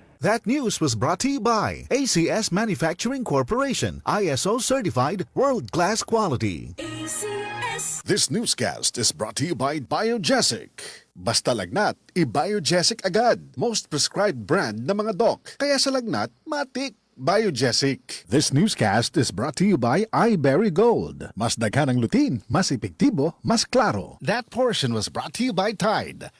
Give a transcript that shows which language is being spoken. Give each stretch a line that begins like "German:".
English: That news was brought to you by ACS Manufacturing Corporation, ISO certified world-class quality. ACS. This newscast is brought to you by Biogesic.
Filipino: Basta lagnat, i-Biogesic agad.
English: Most prescribed brand ng mga doc.
Filipino: Kaya sa lagnat, matik. Biogesic.
English: This newscast is brought to you by iBerry Gold.
Cebuano: Mas daghan ang lutin, mas epektibo, mas klaro.
English: That portion was brought to you by Tide.